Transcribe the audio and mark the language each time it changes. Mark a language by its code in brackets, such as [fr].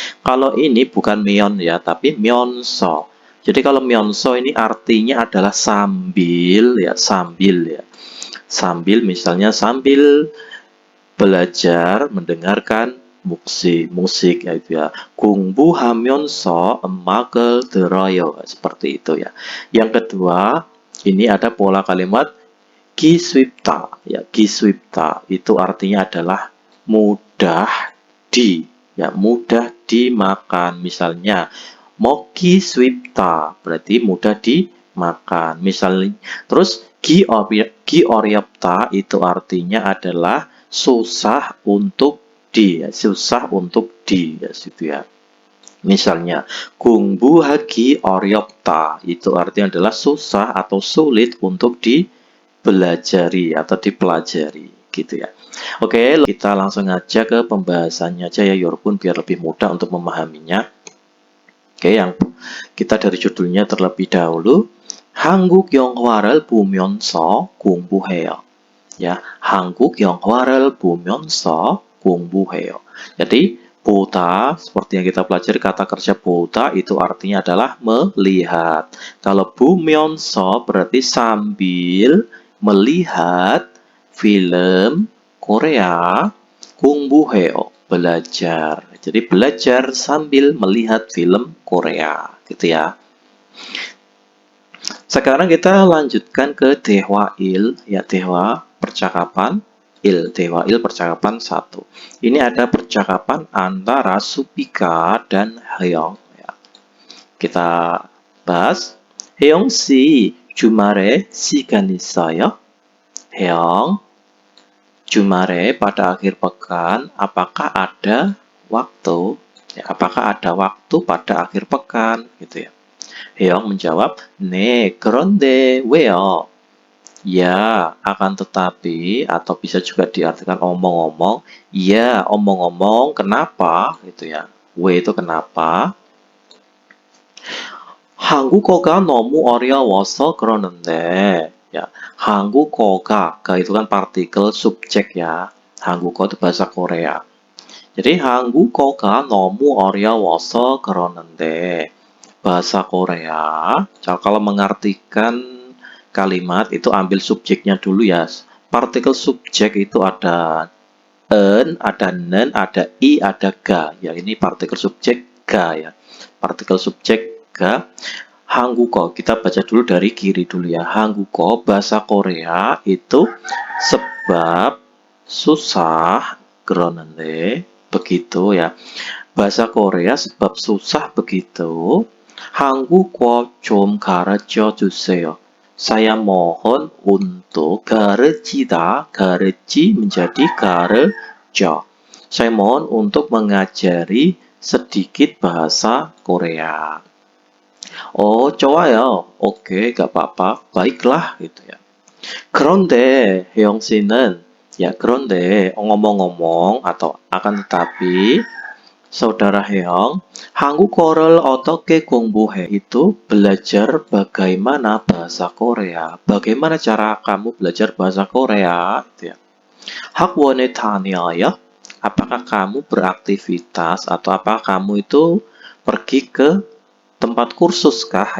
[id] Kalau ini bukan myeon ya, tapi myeonso. Jadi kalau myeonso ini artinya adalah sambil ya, sambil ya. Sambil misalnya sambil belajar mendengarkan musik yaitu ya. [ko] 공부하면서 음악을 들어요. [id] Seperti itu ya. Yang kedua, ini ada pola kalimat giswipta ya. Giswipta itu artinya adalah mudah mudah dimakan. Misalnya Moki swipta berarti mudah dimakan. Misalnya, terus gioryopta itu artinya adalah susah untuk susah untuk ya, situ ya. Misalnya, [ko] 공부하기 어렵다 [id] itu artinya adalah susah atau sulit untuk dipelajari atau dipelajari gitu ya. Oke, kita langsung aja ke pembahasannya aja ya, 여러분, biar lebih mudah untuk memahaminya. Oke, yang kita dari judulnya terlebih dahulu. [ko] 한국 영화를 보면서 공부해요. Ya, 한국 영화를 보면서 공부해요. [id] Jadi, 보다, seperti yang kita pelajari kata kerja 보다 itu artinya adalah melihat. Kalau 보면서 berarti sambil melihat film Korea, 공부해요, belajar. Jadi belajar sambil melihat film Korea, gitu ya. Sekarang kita lanjutkan ke 대화일, ya, 대화 percakapan 대화일 percakapan 1. Ini ada percakapan antara Supika dan Hyung. Ya. Kita bahas. [ko] Hyung 씨, 주말에 시간 있어요? [id] Hyung, 주말에 pada akhir pekan, apakah ada waktu? Ya, apakah ada waktu pada akhir pekan? Gitu ya. Hyung menjawab, [ko] 네, 그런데 왜요? [id] Ya, akan tetapi, atau bisa juga diartikan omong-omong. Ya, omong-omong, kenapa? Gitu ya. 왜 itu kenapa? [ko] 한국어가 너무 어려워서 그러는데. [id] Ya, 한국어가, itu kan partikel subjek ya. 한국어 itu bahasa Korea. [ko] Jadi 한국어가 너무 어려워서 그러는데. [id] Bahasa Korea, kalau mengartikan kalimat itu ambil subjeknya dulu ya. Partikel subjek itu ada en, ada nen, ada i, ada ga. Ya, ini partikel subjek ga ya. Partikel subjek ga. 한국어, kita baca dulu dari kiri dulu ya. 한국어 bahasa Korea itu sebab susah 그러는데 begitu ya. Bahasa Korea sebab susah begitu. [ko] 한국어 좀 가르쳐 주세요. [id] Saya mohon untuk 가르치다, 가르치 menjadi 가르쳐. Saya mohon untuk mengajari sedikit bahasa Korea. Oh, 좋아요. Oke, gak apa-apa. Baiklah, gitu ya. [ko] 그런데 혜영 씨는 그런데 [id] ngomong-ngomong atau akan tetapi Saudara Heong, [ko] 한국어를 어떻게 공부해? [id] Itu belajar bagaimana bahasa Korea. Bagaimana cara kamu belajar bahasa Korea? Gitu ya. [ko] 학원에 다녀요? [id] Apakah kamu beraktivitas atau apakah kamu itu pergi ke tempat kursus kah?